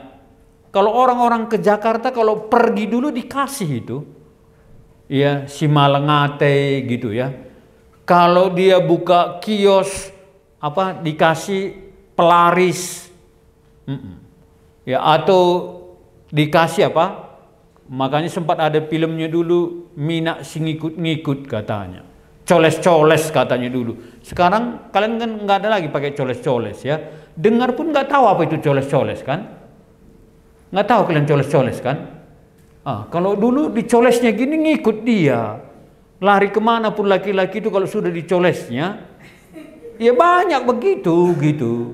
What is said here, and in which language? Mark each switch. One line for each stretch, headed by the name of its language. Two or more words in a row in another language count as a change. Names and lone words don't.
Indonesian: Kalau orang-orang ke Jakarta kalau pergi dulu dikasih itu, ya si malengate gitu ya. Kalau dia buka kios apa dikasih pelaris, ya atau dikasih apa? Makanya sempat ada filmnya dulu, Minak si ngikut-ngikut katanya. Coles-coles katanya dulu. Sekarang kalian kan nggak ada lagi pakai coles-coles ya. Dengar pun nggak tahu apa itu coles-coles kan? Nggak tahu kalian coles-coles kan? Kalau dulu dicolesnya gini ngikut dia. Lari kemana pun laki-laki itu kalau sudah dicolesnya, ya banyak begitu gitu.